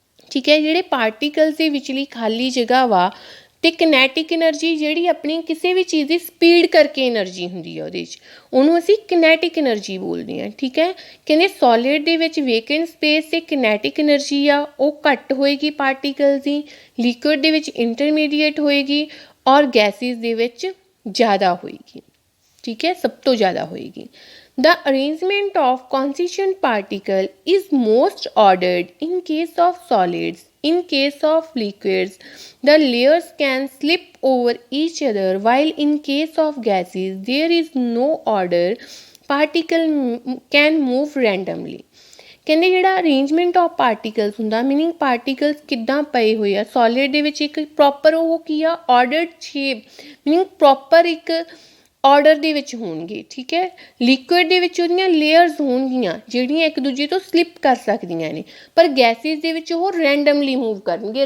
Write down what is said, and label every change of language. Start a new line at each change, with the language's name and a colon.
Punjabi: ਠੀਕ ਹੈ, ਜਿਹੜੇ ਪਾਰਟੀਕਲਸ ਦੇ ਵਿਚਲੀ ਖਾਲੀ ਜਗ੍ਹਾ ਵਾ, ਅਤੇ ਕਿਨੈਟਿਕ ਐਨਰਜੀ ਜਿਹੜੀ ਆਪਣੀ ਕਿਸੇ ਵੀ ਚੀਜ਼ ਦੀ ਸਪੀਡ ਕਰਕੇ ਐਨਰਜੀ ਹੁੰਦੀ ਆ ਉਹਦੇ 'ਚ, ਉਹਨੂੰ ਅਸੀਂ ਕਿਨੈਟਿਕ ਐਨਰਜੀ ਬੋਲਦੇ ਹਾਂ। ਠੀਕ ਹੈ, ਕਹਿੰਦੇ ਸੋਲਿਡ ਦੇ ਵਿੱਚ ਵੇਕੈਂਟ ਸਪੇਸ ਅਤੇ ਕਿਨੈਟਿਕ ਐਨਰਜੀ ਆ ਉਹ ਘੱਟ ਹੋਏਗੀ ਪਾਰਟੀਕਲਸ ਦੀ, ਲਿਕੁਇਡ ਦੇ ਵਿੱਚ ਇੰਟਰਮੀਡੀਏਟ ਹੋਏਗੀ, ਔਰ ਗੈਸਿਸ ਦੇ ਵਿੱਚ ਜ਼ਿਆਦਾ ਹੋਏਗੀ। ਠੀਕ ਹੈ, ਸਭ ਤੋਂ ਜ਼ਿਆਦਾ ਹੋਏਗੀ।
English: The arrangement of constituent particle is most ordered in case of solids. In case of liquids, the layers can slip over each other, while in case of gases, there is no order. Particle can move randomly।
Punjabi: ਕਹਿੰਦੇ ਜਿਹੜਾ arrangement of particles ਹੁੰਦਾ, meaning particles ਕਿੱਦਾਂ ਪਏ ਹੋਏ ਆ solid ਦੇ ਵਿੱਚ, ਇੱਕ ਪ੍ਰੋਪਰ ਉਹ ਕੀ ਆ, ਆਰਡਰਡ ਸ਼ੇਪ, ਮੀਨਿੰਗ ਪ੍ਰੋਪਰ ਇੱਕ ਆਰਡਰ ਦੇ ਵਿੱਚ ਹੋਣਗੇ। ਠੀਕ ਹੈ, ਲਿਕੁਇਡ ਦੇ ਵਿੱਚ ਉਹਦੀਆਂ ਲੇਅਰਸ ਹੋਣਗੀਆਂ ਜਿਹੜੀਆਂ ਇੱਕ ਦੂਜੇ ਤੋਂ ਸਲਿੱਪ ਕਰ ਸਕਦੀਆਂ ਨੇ, ਪਰ ਗੈਸਿਸ ਦੇ ਵਿੱਚ ਉਹ ਰੈਂਡਮਲੀ ਮੂਵ ਕਰਨਗੇ।